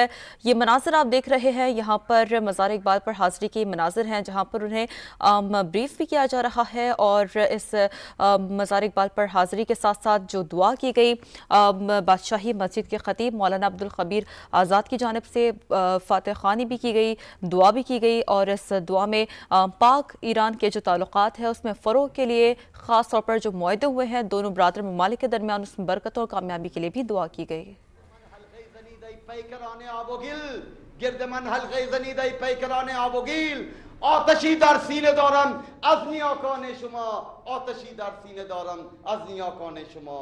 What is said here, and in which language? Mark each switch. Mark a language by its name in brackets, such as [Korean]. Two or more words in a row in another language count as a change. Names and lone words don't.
[Urdu] یہ مناظر آپ دیکھ رہے ہیں، یہاں پر مزار اقبال پر حاضری کے مناظر ہیں، جہاں پر انہیں بریف بھی کیا جا رہا ہے، اور اس مزار اقبال پر حاضری کے ساتھ ساتھ جو دعا کی گئی بادشاہی مسجد کے خطیب مولانا عبدالخبیر آزاد کی جانب سے فاتح خوانی بھی کی گئی، دعا بھی کی گئی، اور اس دعا میں پاک ایران کے جو تعلقات ہیں اس میں فروغ کے لیے خاص طور پر جو معاہدے ہوئے ہیں دونوں برادر ممالک کے درمیان، اس میں برکت اور کامیابی کے لیے بھی دعا کی گئی۔ [Persian] گرد من حلقه زنیده پیکران آب و گیل، آتشی در سینه دارم از نیاکان شما، آتشی در سینه دارم از نیاکان شما۔